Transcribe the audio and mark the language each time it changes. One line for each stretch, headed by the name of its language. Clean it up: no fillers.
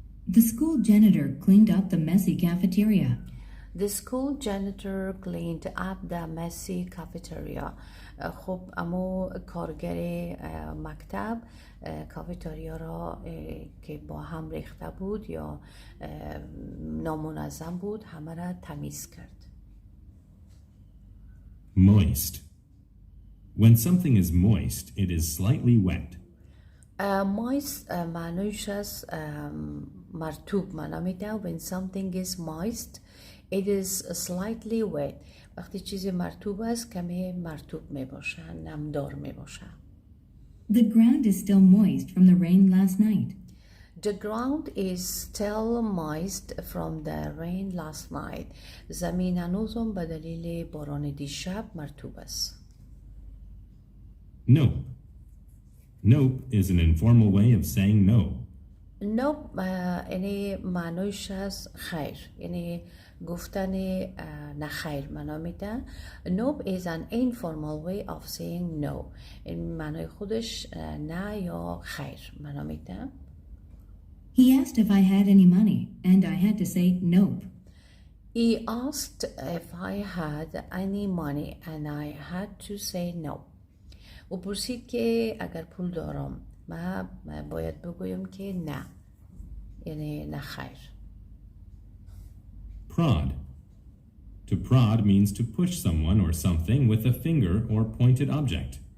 English: The school janitor cleaned up the messy cafeteria. The school janitor cleaned up the messy cafeteria.
Persian: خب اما کارگر مکتب کافتریا را که با هم ریخته بود یا نامنظم بود همه را تمیز کرد.
English: Moist. When something is moist, it is slightly wet.
Persian: Moist معنیش از مرطوب معنا میده.
English: When something is moist, it is slightly wet.
Persian: وقتی چیزی مرطوب است کمی مرطوب می باشه، نمدار می باشه.
English: The ground is still moist from the rain last night. The ground is still moist from the rain last night.
Persian: زمین هنوزم به دلیل باران دیشب مرطوب است.
English: Nope. Nope is an informal way of saying no.
Persian: Nope یعنی معنیش از خیر، یعنی گفتن نه خیر معنا میده.
English: Nope is an informal way of saying no.
Persian: این معنای خودش نه یا خیر معنا میده.
English: He asked if I had any money, and I had to say nope. He asked if I had any money and I had to say no.
Persian: او پرسید که اگر پول دارم من باید بگویم که نه، یعنی نه خیر.
English: Prod. To prod means to push someone or something with a finger or pointed object.